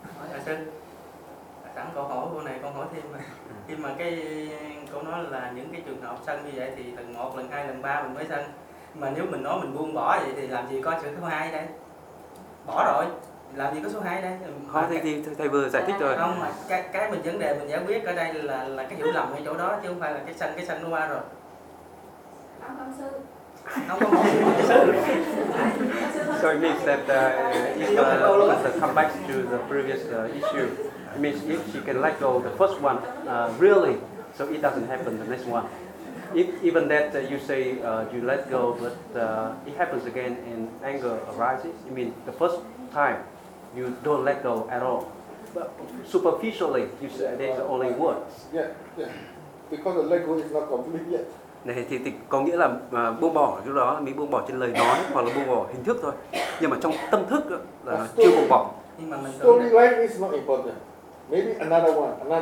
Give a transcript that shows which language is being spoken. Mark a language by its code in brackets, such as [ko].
[vi] Thầy sư, sẵn câu hỏi cô này con hỏi thêm mà. Khi mà cái cô nói là những cái trường hợp sân như vậy thì lần 1, lần 2, lần 3 mình mới sân. Mà nếu mình nói mình buông bỏ vậy thì làm gì có chữ số 2 đây? Bỏ rồi, làm gì có số 2 đây? Không, thầy, thầy vừa giải thích rồi. Không, mà cái mình vấn đề mình giải quyết ở đây là cái hiểu lầm ở chỗ đó chứ không phải là cái sân nó qua rồi. Ông sư. [en] So it means that if it comes back to the previous issue, it means if she can let go the first one, really, so it doesn't happen the next one. If even that you say you let go, but it happens again and anger arises, you mean the first time you don't let go at all. But superficially, you say there's only words. Yeah, because the let go is not complete yet. [vi] Này thì có nghĩa là buông bỏ lúc đó mới buông bỏ trên lời nói hoặc là buông bỏ hình thức thôi, nhưng mà trong tâm thức là chưa buông bỏ. [en] Storyline is not important. Maybe another one.